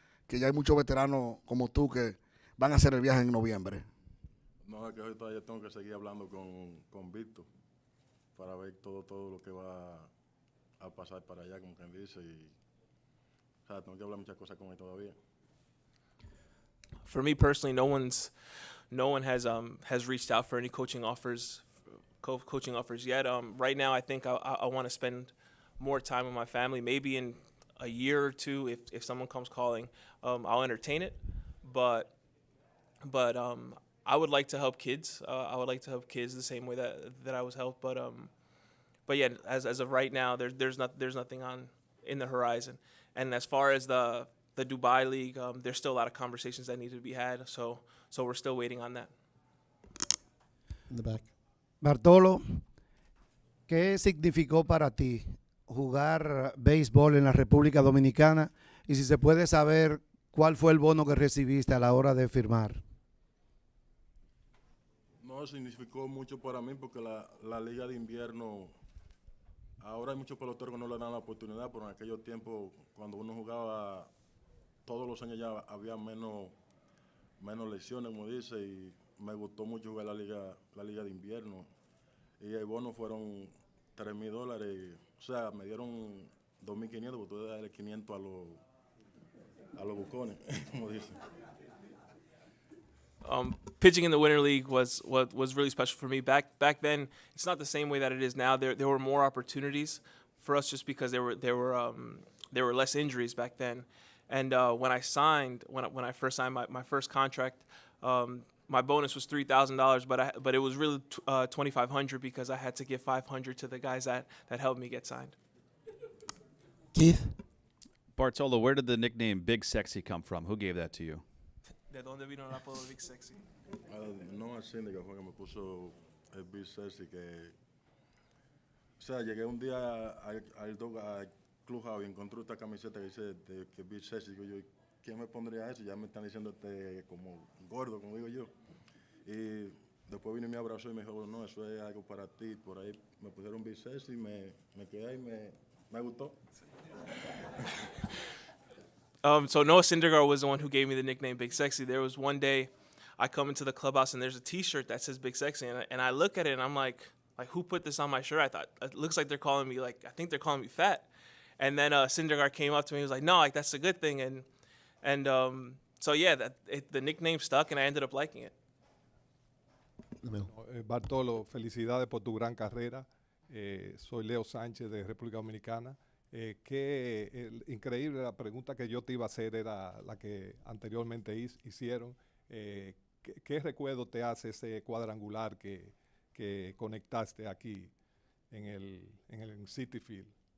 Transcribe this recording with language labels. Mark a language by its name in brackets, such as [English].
[Spanish] Que ya hay muchos veteranos como tú que van a hacer el viaje en noviembre. No, es que hoy todavía tengo que seguir hablando con Víctor para ver todo lo que va a pasar para allá, como quien dice. Y, o sea, tengo que hablar muchas cosas con él todavía. [English] For me personally, no one has reached out for any coaching offers yet. Right now, I think I want to spend more time with my family. Maybe in a year or two, if someone comes calling, I'll entertain it. But I would like to help kids. I would like to help kids the same way that I was helped. But yeah, as of right now, there's nothing in the horizon. And as far as the Dubai League, there's still a lot of conversations that need to be had. So we're still waiting on that. In the back. [Spanish] Bartolo, ¿qué significó para ti jugar béisbol en la República Dominicana? Y si se puede saber cuál fue el bono que recibiste a la hora de firmar. No, significó mucho para mí porque la liga de invierno, ahora hay muchos peloteros que no le dan la oportunidad, pero en aquellos tiempos, cuando uno jugaba todos los años, ya había menos lesiones, como dice, y me gustó mucho jugar la liga de invierno. Y el bono fueron $3,000, o sea, me dieron 2,500, porque tuve que darle 500 a los bucones, como dicen. [English] Pitching in the Winter League was really special for me. Back then, it's not the same way that it is now. There were more opportunities for us just because there were less injuries back then. And when I first signed my first contract, my bonus was $3,000, but it was really $2,500 because I had to give $500 to the guys that helped me get signed. Keith? Bartolo, where did the nickname Big Sexy come from? Who gave that to you? [Spanish] ¿De dónde vino el apodo Big Sexy? No, el síndico fue que me puso el Big Sexy, que... O sea, llegué un día al clubhouse y encontré esta camiseta que dice que Big Sexy. Digo yo, ¿quién me pondría eso? Ya me están diciendo como gordo, como digo yo. Y después vino y me abrazó y me dijo, no, eso es algo para ti. Por ahí me pusieron Big Sexy y me quedé ahí y me gustó. [English] So Noah Syndergaard was the one who gave me the nickname Big Sexy. There was one day I come into the clubhouse and there's a T-shirt that says Big Sexy, and I look at it and I'm like, who put this on my shirt? I thought, it looks like they're calling me, I think they're calling me fat. And then Syndergaard came up to me, he was like, no, that's a good thing. And so yeah, the nickname stuck and I ended up liking it. [Spanish] Bartolo, felicidades por tu gran carrera. Soy Leo Sánchez de República Dominicana. Increíble, la pregunta que yo te iba a hacer era la que anteriormente hicieron. ¿Qué recuerdo te hace ese cuadrangular que conectaste aquí en el Citi Field?